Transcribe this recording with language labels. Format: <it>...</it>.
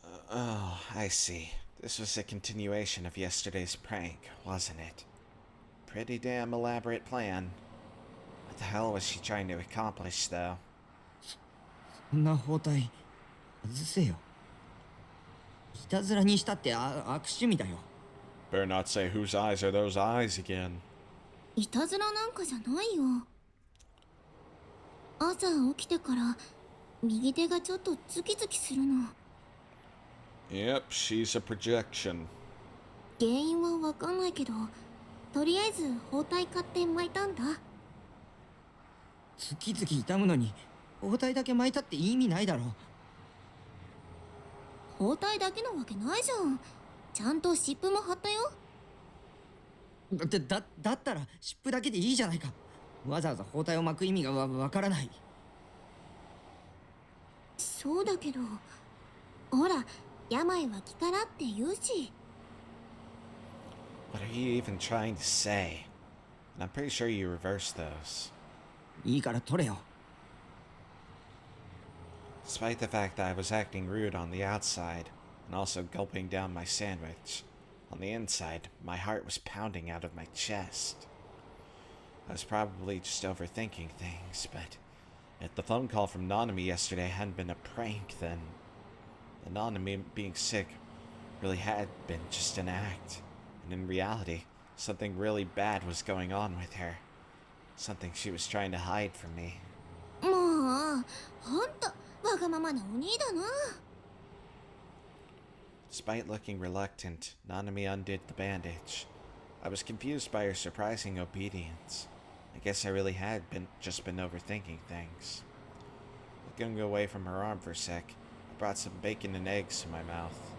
<en>Oh, I see. This was a continuation of yesterday's prank, wasn't it? Pretty damn elaborate plan. What the hell was she trying to accomplish, though?</en> <ja>そんな包帯外せよ。いたずらにしたって悪趣味だよ。</ja> <en>Better not say whose eyes are those eyes again.</en> <ja>いたずらなんかじゃないよ。朝起きてから右手がちょっとズキズキするの。</ja> <en>Yep, she's a projection.</en> <ja>原因はわかんないけど、とりあえず包帯買って巻いたんだ。ズキズキ痛むのに包帯だけ巻いたって意味ないだろ。包帯だけのわけないじゃん。ちゃんと湿布も貼ったよ。だったら湿布だけでいいじゃないか。わざわざ包帯を巻く意味がわからない。そうだけど、ほら、病は気からって言うし。</ja> <en>What are you even trying to say? And I'm pretty sure you reversed those.</en> <ja>いいから取れよ。</ja> <en>Despite the fact that I was acting rude on the outside, and also gulping down my sandwich, on the inside, my heart was pounding out of my chest. I was probably just overthinking things, but if the phone call from Nanami yesterday hadn't been a prank, then the Nanami being sick really had been just an act. And in reality, something really bad was going on with her. Something she was trying to hide from me.</en> <ja>もう、ほんと、わがままなお兄だな。</ja> <en>Despite looking reluctant, Nanami undid the bandage. I was confused by her surprising obedience. I guess I really had just been overthinking things. Looking away from her arm for a sec, I brought some bacon and eggs to my mouth.</en>